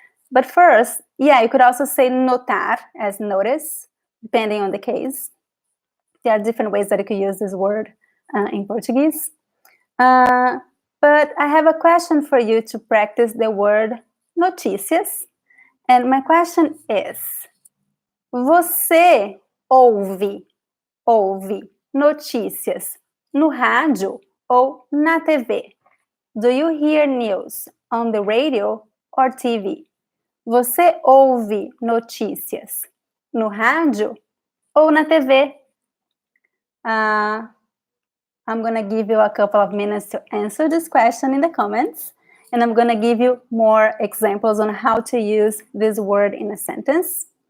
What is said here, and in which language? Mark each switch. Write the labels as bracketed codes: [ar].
[en] But first, you could also say notar as notice, depending on the case. There are different ways that you could use this word in Portuguese. But I have a question for you to practice the word notícias. And my question is, [pt] você ouve notícias no rádio ou na TV? [en] Do you hear news on the radio or TV? [pt] Você ouve notícias no rádio ou na TV? [en] I'm going to give you a couple of minutes to answer this question in the comments. And I'm going to give you more examples on how to use this word in a sentence.